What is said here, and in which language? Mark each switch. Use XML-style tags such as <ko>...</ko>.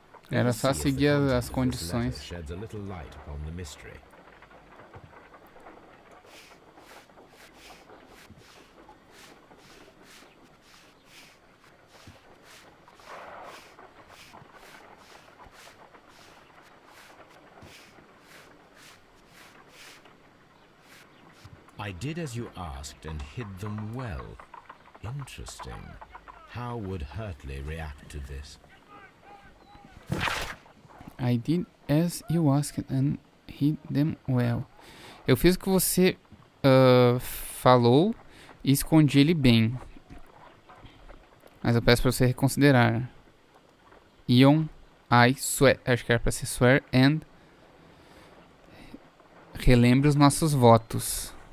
<pt>Era só seguir as condições.</pt> <en>Sheds a little light upon the mystery. I did as you asked and hid them well. Interesting. How would Hurtley react to this? I did as you asked and hid them well.</en> <pt>Eu fiz o que você falou e escondi ele bem. Mas eu peço pra você reconsiderar. Ion,</pt> <en>I swear.</en> <pt>Acho que era pra ser</pt> <en>swear and.</en> <pt>Relembre os nossos votos.</pt>